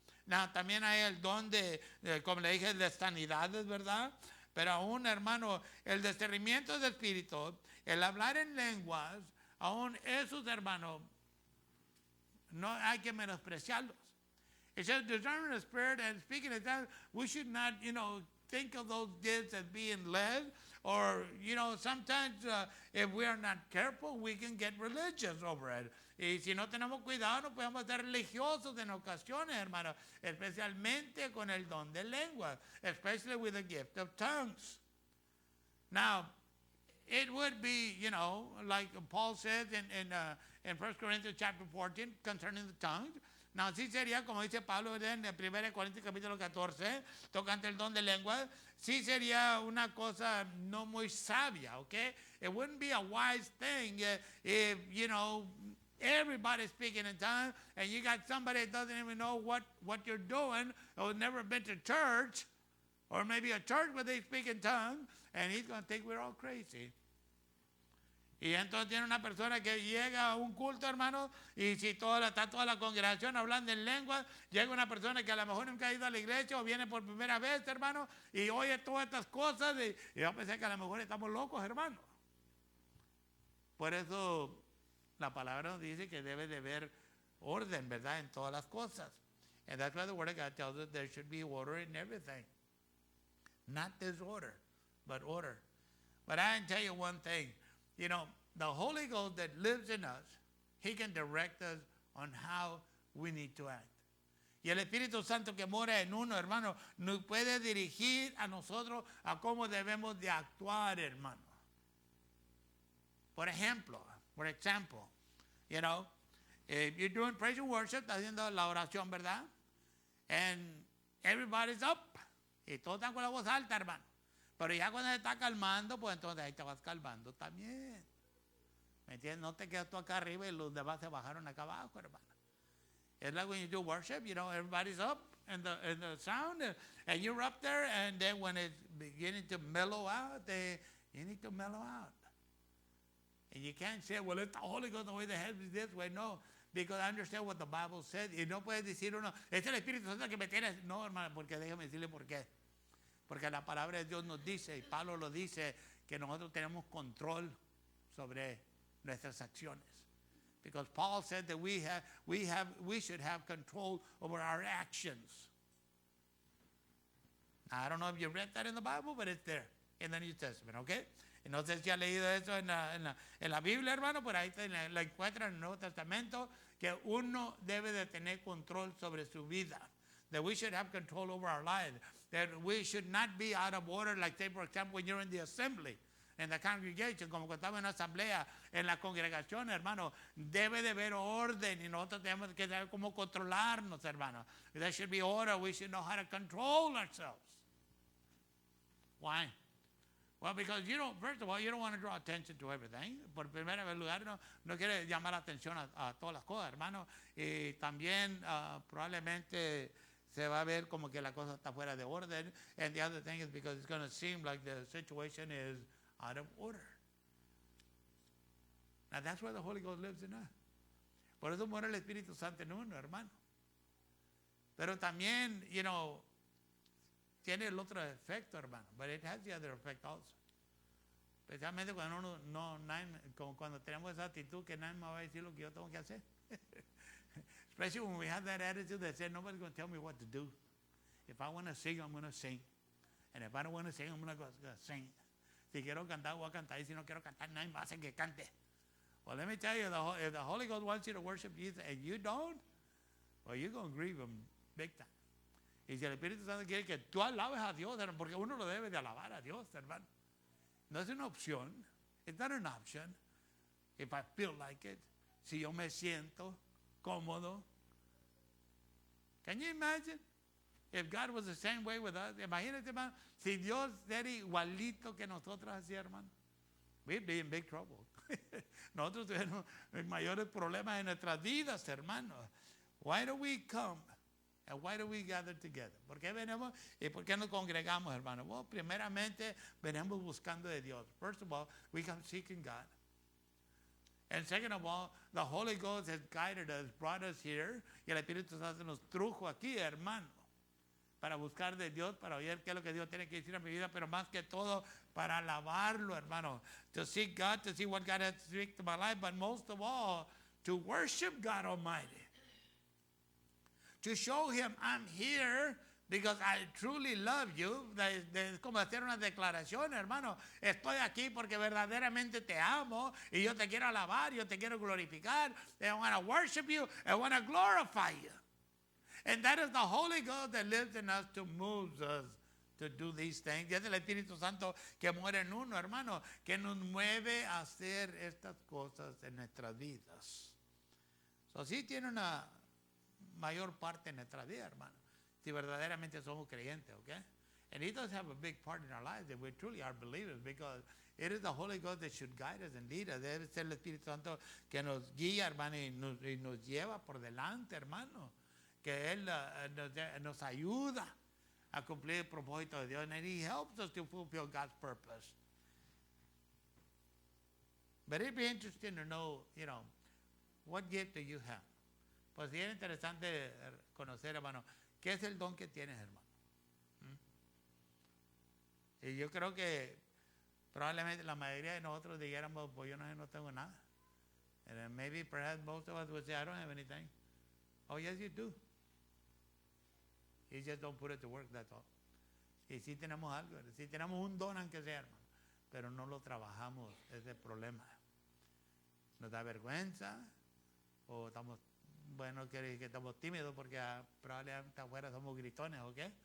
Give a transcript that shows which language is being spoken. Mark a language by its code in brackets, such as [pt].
[es] Now, también hay el don de como le dije, de sanidades, ¿verdad? Pero aún, hermano, el discernimiento del espíritu, el hablar en lenguas, aún esos, hermanos, no hay que menospreciarlos. [en] It says discerning the spirit and speaking in tongues. We should not, you know, think of those gifts as being led, or, you know, sometimes if we are not careful, we can get religious over it. [es] Y si no tenemos cuidado, no podemos ser religiosos en ocasiones, hermano, especialmente con el don de lengua, [en] especially with the gift of tongues. Now, it would be, you know, like Paul says in 1 Corinthians chapter 14 concerning the tongues. [es] Now, sí sería, como dice Pablo en 1 Corintios capítulo 14, tocante el don de lengua, sí sería una cosa no muy sabia, okay? [en] It wouldn't be a wise thing if, you know, everybody's speaking in tongues and you got somebody that doesn't even know what you're doing, or has never been to church, or maybe a church where they speak in tongues, and he's going to think we're all crazy. [es] Y entonces tiene una persona que llega a un culto, hermano, y si está toda la congregación hablando en lengua, llega una persona que a lo mejor nunca ha ido a la iglesia o viene por primera vez, hermano, y oye todas estas cosas, y yo pensé que a lo mejor estamos locos, hermano. Por eso la palabra nos dice que debe de haber orden, ¿verdad?, en todas las cosas. [en] And that's why the Word of God tells us there should be order in everything. Not disorder, but order. But I can tell you one thing. You know, the Holy Ghost that lives in us, He can direct us on how we need to act. [es] Y el Espíritu Santo que mora en uno, hermano, nos puede dirigir a nosotros a cómo debemos de actuar, hermano. [en] Por example, you know, if you're doing praise and worship, [es] está haciendo la oración, ¿verdad? [en] And everybody's up. [es] Y todos están con la voz alta, hermano. Pero ya cuando se está calmando, pues entonces ahí te vas calmando también. ¿Me entiendes? No te quedas tú acá arriba y los demás se bajaron acá abajo, hermano. [en] It's like when you do worship, you know, everybody's up. and the sound, and you're up there, and then when it's beginning to mellow out, you need to mellow out. And you can't say, well, it's the Holy Ghost, the way the head is this way. No, because I understand what the Bible said. [es] Y no puedes decir uno, es el Espíritu Santo que me tiene. No, hermano, porque déjame decirle por qué. Porque la palabra de Dios nos dice, y Pablo lo dice, que nosotros tenemos control sobre nuestras acciones. [en] Because Paul said that we should have control over our actions. Now, I don't know if you read that in the Bible, but it's there in the New Testament, okay? [es] Y no sé si ha leído eso en la Biblia, hermano, por ahí la encuentran en el Nuevo Testamento, que uno debe de tener control sobre su vida. [en] That we should have control over our lives. That we should not be out of order, like, say, for example, when you're in the assembly, in the congregation, [es] como cuando estamos en la asamblea, en la congregación, hermano, debe de haber orden y nosotros tenemos que saber cómo controlarnos, hermano. [en] There should be order. We should know how to control ourselves. Why? Well, because first of all, you don't want to draw attention to everything. [es] Por primera vez lugar, no quiere llamar la atención a todas las cosas, hermano. Y también probablemente se va a ver como que la cosa está fuera de orden. [en] And the other thing is because it's going to seem like the situation is out of order. Now, that's where the Holy Ghost lives in us. [es] Por eso muere el Espíritu Santo en uno, hermano. Pero también, tiene el otro efecto, hermano. [en] But it has the other effect also. [es] Especialmente cuando como cuando tenemos esa actitud que nadie me va a decir lo que yo tengo que hacer. [en] Especially when we have that attitude that says, nobody's going to tell me what to do. If I want to sing, I'm going to sing. And if I don't want to sing, I'm going to sing. [es] Si quiero cantar, voy a cantar. Y si no quiero cantar, nadie me va a hacer que cante. [en] Well, let me tell you, if the Holy Ghost wants you to worship Jesus and you don't, well, you're going to grieve him big time. [es] Y si el Espíritu Santo quiere que tú alabes a Dios, hermano, porque uno lo debe de alabar a Dios, hermano. No es una opción. [en] It's not an option. If I feel like it, [es] si yo me siento cómodo. [en] Can you imagine? If God was the same way with us. [es] Imagínate, hermano, si Dios era igualito que nosotros así, hermano. [en] We'd be in big trouble. [es] Nosotros tenemos mayores problemas en nuestras vidas, hermano. [en] Why do we come? And why do we gather together? [es] ¿Por qué venimos y por qué nos congregamos, hermano? Well, primeramente, venimos buscando de Dios. [en] First of all, we come seeking God. And second of all, the Holy Ghost has guided us, brought us here. [es] Y el Espíritu Santo nos trujo aquí, hermano, para buscar de Dios, para oír qué es lo que Dios tiene que decir en mi vida, pero más que todo, para alabarlo, hermano. [en] To seek God, to see what God has to speak to my life, but most of all, to worship God Almighty. To show him I'm here because I truly love you. [es] Es como hacer una declaración, hermano. Estoy aquí porque verdaderamente te amo y yo te quiero alabar, yo te quiero glorificar. [en] I want to worship you. I want to glorify you. And that is the Holy Ghost that lives in us to move us to do these things. [es] Y es el Espíritu Santo que muere en uno, hermano, que nos mueve a hacer estas cosas en nuestras vidas. So, sí tiene una mayor parte en nuestra vida, hermano, si verdaderamente somos creyentes, okay? [en] And he does have a big part in our lives that we truly are believers because it is the Holy Ghost that should guide us and lead us. [es] Debe ser el Espíritu Santo que nos guía, hermano, y nos lleva por delante, hermano, que él nos ayuda a cumplir el propósito de Dios, [en] and he helps us to fulfill God's purpose. But it'd be interesting to know, what gift do you have? [es] Pues sí es interesante conocer, hermano, qué es el don que tienes, hermano. Y yo creo que probablemente la mayoría de nosotros dijéramos, pues yo no tengo nada. [en] And then maybe perhaps most of us would say, I don't have anything. Oh, yes, you do. You just don't put it to work, that's all. [es] Y sí tenemos algo, sí tenemos un don aunque sea, hermano, pero no lo trabajamos, ese es el problema. Nos da vergüenza o estamos... Bueno, que estamos tímidos porque probablemente afuera somos gritones, ¿ok?